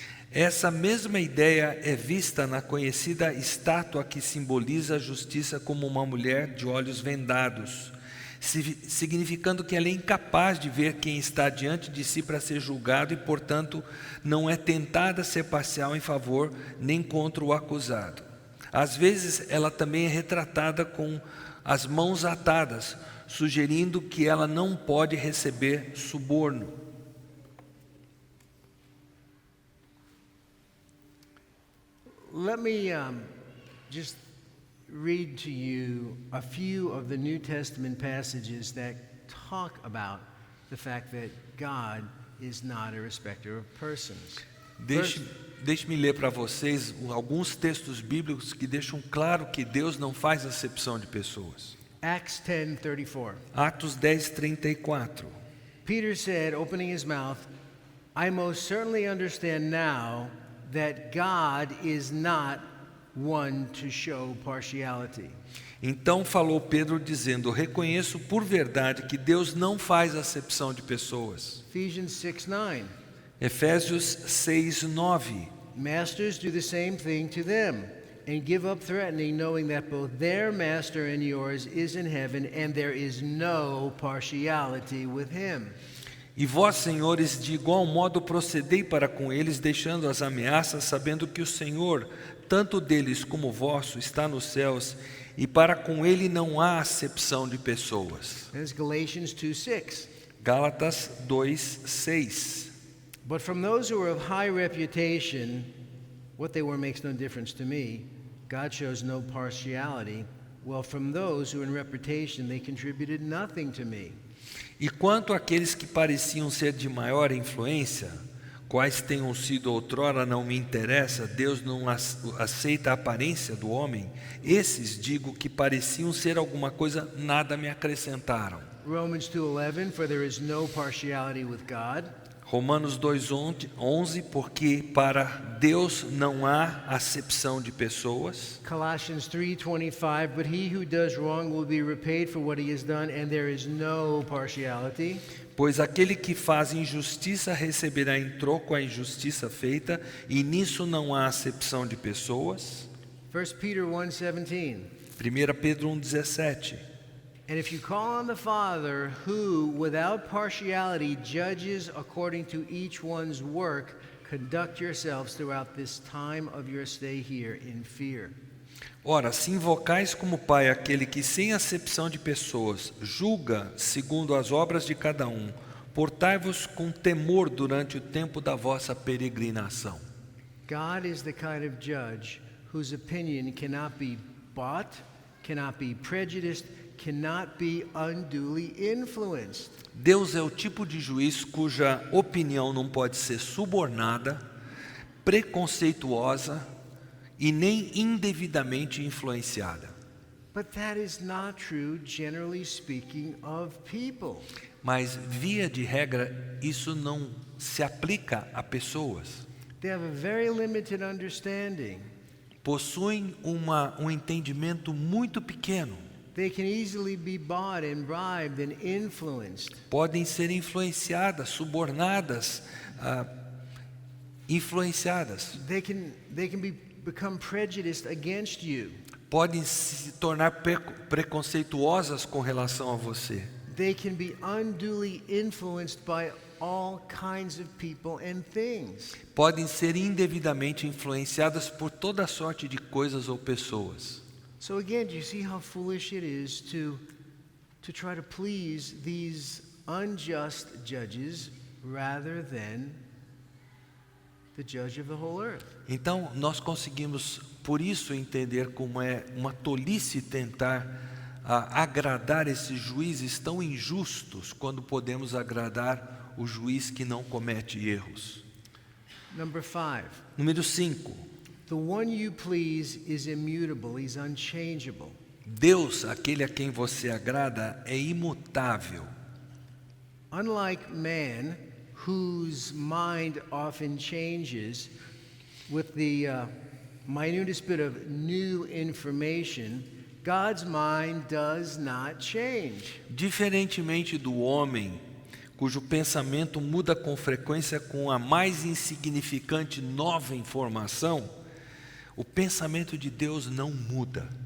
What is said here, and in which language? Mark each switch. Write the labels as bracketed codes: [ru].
[pt] Essa mesma ideia é vista na conhecida estátua que simboliza a justiça como uma mulher de olhos vendados, significando que ela é incapaz de ver quem está diante de si para ser julgado e, portanto, não é tentada a ser parcial em favor nem contra o acusado. Às vezes, ela também é retratada com as mãos atadas, sugerindo que ela não pode receber suborno. [en] Let me just read to you a few of the New Testament passages that talk about the fact that God is not a respecter of persons. [pt] Deixe-me ler para vocês alguns textos bíblicos que deixam claro que Deus não faz acepção de pessoas. [en] Acts 10:34. [pt] Atos 10:34. [en] Peter said, opening his mouth, I most certainly understand now that God is not one to show partiality. [pt] Então falou Pedro dizendo: reconheço por verdade que Deus não faz acepção de pessoas. [en] Ephesians 6:9. [pt] Efésios 6:9. [en] Masters, do the same thing to them. and give up threatening, knowing that both their master and yours is in heaven, and there is no partiality with him. [pt] E vós, senhores, de igual modo procedei para com eles, deixando as ameaças, sabendo que o Senhor, tanto deles como vosso, está nos céus, e para com ele não há acepção de pessoas. [en] That's Galatians 2:6. [pt] Gálatas 2:6. [en] But from those who are of high reputation, what they were makes no difference to me. God shows no partiality. Well, from those who in reputation, they contributed nothing to me. [pt] E quanto àqueles que pareciam ser de maior influência, quais tenham sido outrora não me interessa, Deus não aceita a aparência do homem, esses, digo, que pareciam ser alguma coisa, nada me acrescentaram. [en] Romans 2:11, for there is no partiality with God. [pt] Romanos 2:11, porque para Deus não há acepção de pessoas. [en] Colossians 3:25, but he who does wrong will be repaid for what he has done, and there is no partiality. [pt] Pois aquele que faz injustiça receberá em troco a injustiça feita, e nisso não há acepção de pessoas. [en] 1 Peter 1:17. [pt] 1 Pedro 1:17. [en] And if you call on the Father, who, without partiality, judges according to each one's work, conduct yourselves throughout this time of your stay here in fear. [pt] Ora, se invocais como Pai aquele que, sem acepção de pessoas, julga segundo as obras de cada um, portai-vos com temor durante o tempo da vossa peregrinação. [en] God is the kind of judge whose opinion cannot be bought, cannot be prejudiced, cannot be unduly influenced. [pt] Deus é o tipo de juiz cuja opinião não pode ser subornada, preconceituosa e nem indevidamente influenciada. [en] But that is not true, generally speaking, of people. [pt] Mas, via de regra, isso não se aplica a pessoas. [en] They have a very limited understanding. [pt] Possuem um entendimento muito pequeno. [en] They can easily be bought and bribed and influenced. [pt] Podem ser influenciadas, subornadas, influenciadas. [en] They can become prejudiced against you. [pt] Podem se tornar preconceituosas com relação a você. [en] They can be unduly influenced by all kinds of people and things. [pt] Podem ser indevidamente influenciadas por toda sorte de coisas ou pessoas. [en] So again, do you see how foolish it is to try to please these unjust judges rather than the judge of the whole earth? [pt] Então, nós conseguimos, por isso, entender como é uma tolice tentar agradar esses juízes tão injustos, quando podemos agradar o juiz que não comete erros. [en] Number 5. [pt] Número 5. [en] The one you please is immutable, he's unchangeable. [pt] Deus, aquele a quem você agrada, é imutável. [en] Unlike man, whose mind often changes with the minutest bit of new information, God's mind does not change. [pt] Diferentemente do homem, cujo pensamento muda com frequência com a mais insignificante nova informação, o pensamento de Deus não muda.